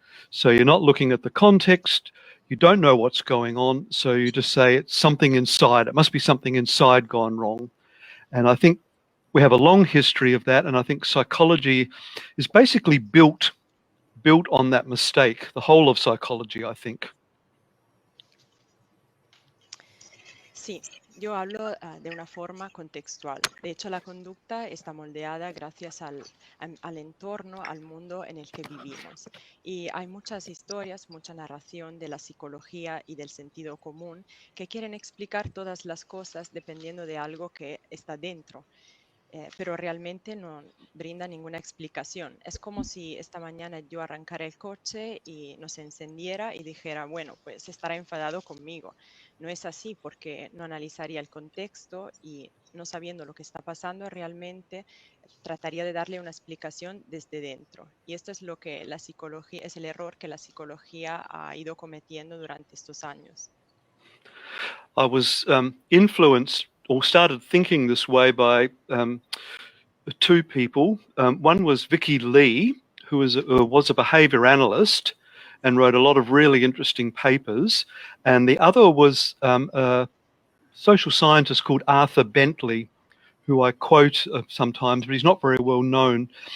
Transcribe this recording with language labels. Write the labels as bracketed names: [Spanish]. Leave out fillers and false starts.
[English] So you're not looking at the context. You don't know what's going on. So you just say it's something inside. It must be something inside gone wrong. And I think we have a long history of that. And I think psychology is basically built on that mistake, the whole of psychology, I think. [Spanish] Sí, yo hablo de una forma contextual. De hecho, la conducta está moldeada gracias al entorno, al mundo en el que vivimos. Y hay muchas historias, mucha narración de la psicología y del sentido común que quieren explicar todas las cosas dependiendo de algo que está dentro. Pero realmente no brinda ninguna explicación. Es como si esta mañana yo arrancara el coche y no se encendiera y dijera, bueno, pues estará enfadado conmigo. No es así, porque no analizaría el contexto y no sabiendo lo que está pasando realmente trataría de darle una explicación desde dentro. Y esto es lo que la psicología, es el error que la psicología ha ido cometiendo durante estos años. [English] I was influenced or started thinking this way by two people. One was Vicky Lee, who was a behavior analyst and wrote a lot of really interesting papers. And the other was a social scientist called Arthur Bentley, who I quote sometimes, but he's not very well known.